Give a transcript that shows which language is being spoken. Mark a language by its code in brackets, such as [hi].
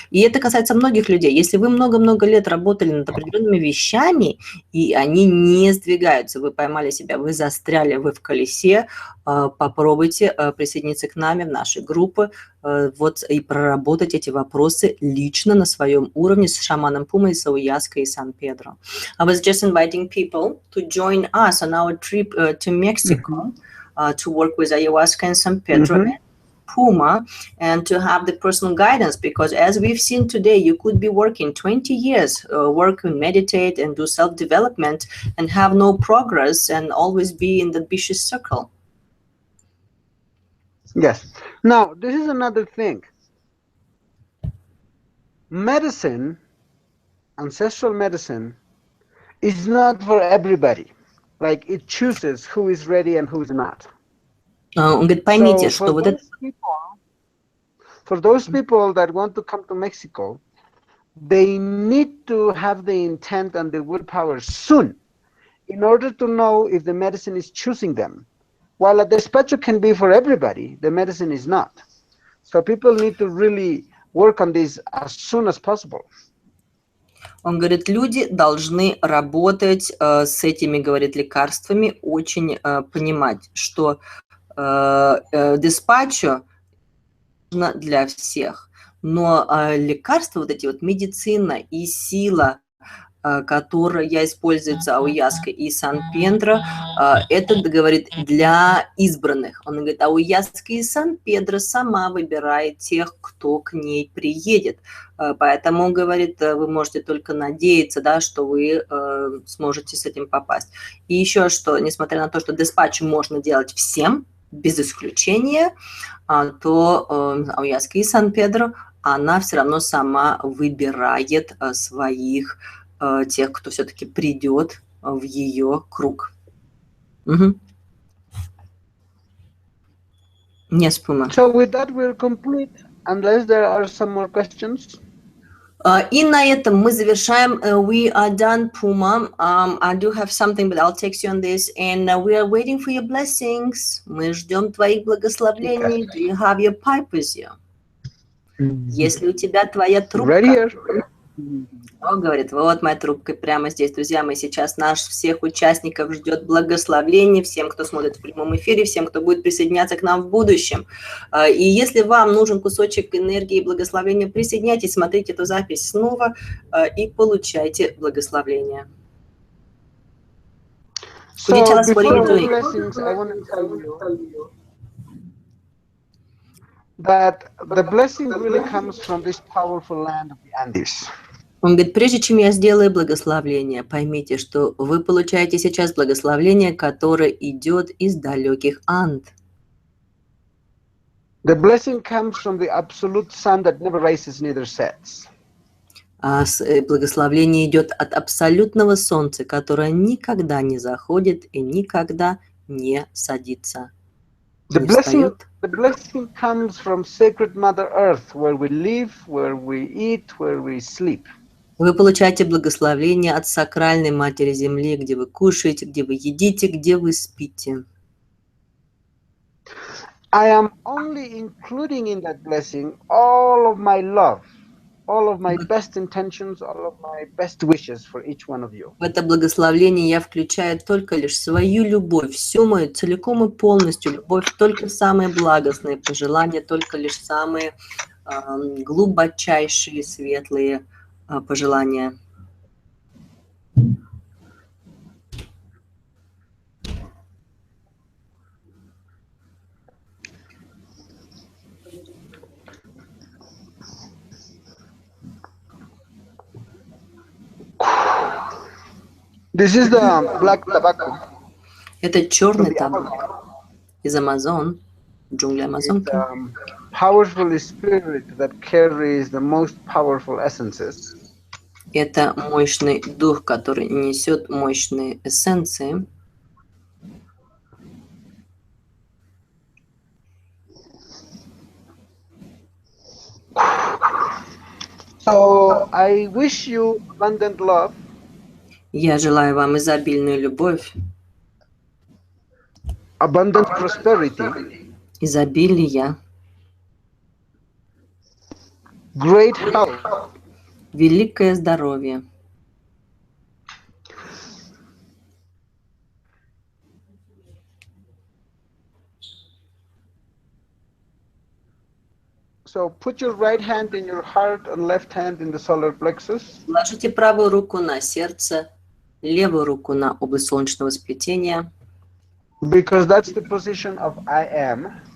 [ru] И это касается многих людей. Если вы много-много лет работали над определенными вещами, и они не сдвигаются, вы поймали себя, вы застряли, вы в колесе, попробуйте присоединиться к нам в нашей группе, вот и проработать эти вопросы лично на своем уровне с Шаманом Пумой, с Ауяской и Сан-Педро. [en] I was just inviting people to join us on our trip to Mexico to work with Ayahuasca and San Pedro and Puma, and to have the personal guidance, because as we've seen today, you could be working 20 years, work and meditate and do self-development and have no progress and always be in the vicious circle. Yes. Now, this is another thing. Medicine, ancestral medicine, is not for everybody. Like, it chooses who is ready and who is not. [ru] Он говорит, поймите, что вот это... [en] For those people that want to come to Mexico, they need to have the intent and the willpower soon in order to know if the medicine is choosing them. While a despacho can be for everybody, the medicine is not. So people need to really work on this as soon as possible. [ru] Он говорит, люди должны работать с этими, говорит, лекарствами, очень понимать, что деспачо нужно для всех, но лекарства, вот эти вот медицина и сила, которая используется Ауяской и Сан-Педро, это, говорит, для избранных. Он говорит, Ауяска и Сан-Педро сама выбирает тех, кто к ней приедет. Поэтому, говорит, вы можете только надеяться, да, что вы сможете с этим попасть. И еще что, несмотря на то, что деспачо можно делать всем, без исключения, то Ауяска и Сан-Педро, она все равно сама выбирает своих тех, кто все-таки придет в ее круг. [en] Yes, Puma. So with that we're complete, unless there are some more questions. [ru] И на этом мы завершаем. [en] We are done, Puma. I do have something, but I'll text you on this. And we are waiting for your blessings. [ru] Мы ждем твоих благословений. [en] Do you have your pipe with you? [ru] Если у тебя твоя трубка. [en] Right here. [ru] Он говорит, вот моя трубка прямо здесь, друзья мои, сейчас наш всех участников ждет благословение, всем, кто смотрит в прямом эфире, всем, кто будет присоединяться к нам в будущем. И если вам нужен кусочек энергии и благословения, присоединяйтесь, смотрите эту запись снова и получайте благословение. [en] Could you tell us what you're doing? Blessings, I want to tell you that the blessing really comes from this powerful land of the Andes. [ru] Он говорит, прежде чем я сделаю благословление, поймите, что вы получаете сейчас благословение, которое идет из далеких Анд. [en] The blessing comes from the absolute sun that never rises neither sets. [ru] Благословение идет от абсолютного солнца, которое никогда не заходит и никогда не садится. [en] The blessing comes from sacred Mother Earth, where we live, where we eat, where we sleep. [ru] Вы получаете благословение от сакральной Матери Земли, где вы кушаете, где вы едите, где вы спите. [en] I am only including in that blessing all of my love, all of my best intentions, all of my best wishes for each one of you. [ru] В это благословение я включаю только лишь свою любовь, всю мою целиком и полностью любовь, только самые благостные пожелания, только лишь самые глубочайшие, светлые пожелания. [en] This is the black tobacco. [ru] Это черный табак из Амазон, джунгли Амазонки. [en] Powerful spirit that carries the most powerful essences. [ru] Это мощный дух, который несет мощные эссенции. [en] So I wish you abundant love. [ru] Я желаю вам изобильную любовь, [en] abundant prosperity, [ru] изобилия, [en] great health, [ru] великое здоровье. [en] So put your right hand in your heart and left hand in the solar plexus. [ru] Ложите правую руку на сердце, левую руку на область солнечного сплетения. [en] Because that's the position of I am.